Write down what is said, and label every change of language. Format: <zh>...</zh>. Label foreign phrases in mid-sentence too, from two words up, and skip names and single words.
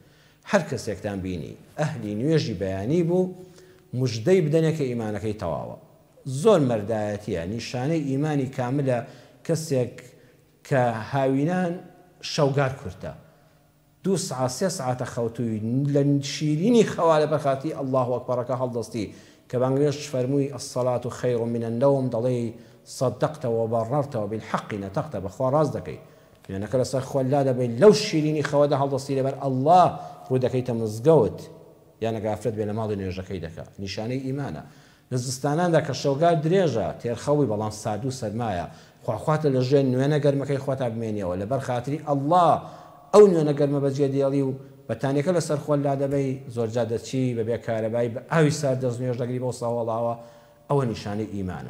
<ckb>هەر کەسێکتان بینی ئەهلی نوێژی بەیانی بوو مژدەی بدەنێ کە ئیمانەکەی تەواوە. زۆر مەردایەتیە نیشانەی ئیمانی کاملە کەسێک کە هاوینان شەوگار کورتە 2 ساعت 3 ساعتە خەوتووی لە شیرینی خەوا لە بەرخاتی الله ئەکبەرەکە هەڵدەستی کە بانگێش فەرمووی</ckb> <ar>الصلاة خير من النوم</ar> <ckb>دەڵێ</ckb> <ar>صدقتەوە بەڕەرتەوە بالحق نەتەقتە</ar> <ckb>بەخوا ڕاست دەکەی لێنەکە لەسەر خۆ لا دەبێت لەو شیرینی خەوەدا هەڵدەستی لەبەر الله ڕوو دەکەیتە مزگەوت یانە گافرەت بێ لە ماڵی نوێژەکەی دەکات نیشانەی ئیمانە. لە زستاناندا کە شەوگار درێژە تێرخەوی بەڵام سارد و سەرمایە خواخواتە لە ژێر نوێنە گەرمەکەی خۆتا بمێنیەوە لەبەر خاتری الله ئەو نوێنە گەرمە بەجێ دێڵی و بەتانیەکە لەسەر خۆ لا دەبەی زۆرجا دەچی بەبێ کارەبای بە ئاوی سارد دەست نوێژ دەگری بۆ ساوەڵاوە ئەوە نیشانەی ئیمانە.</ckb>